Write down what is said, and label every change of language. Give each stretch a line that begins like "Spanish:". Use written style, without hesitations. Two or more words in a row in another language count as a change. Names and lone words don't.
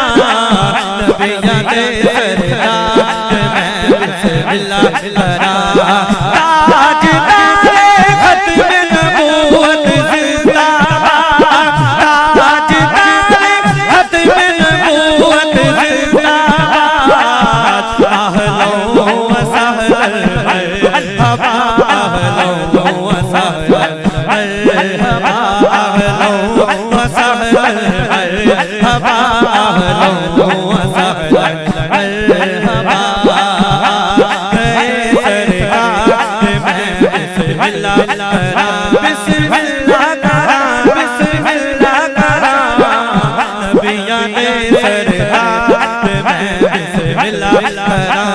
Punjabi: نبیاں دے سردار میں بسم اللہ کراں.
Urdu: تاجدار ختم نبوت زندہ باد. تاجدار ختم نبوت زندہ باد.
Arabic: أهلا وسهلا مرحبا. أهلا وسهلا مرحبا. أهلا وسهلا مرحبا. أهلا وسهلا مرحبا.
Punjabi: گئے سرکار میں بسم اللہ کراں. بسم اللہ کراں، بسم اللہ کراں. نبیاں دے سردار میں بسم اللہ کراں.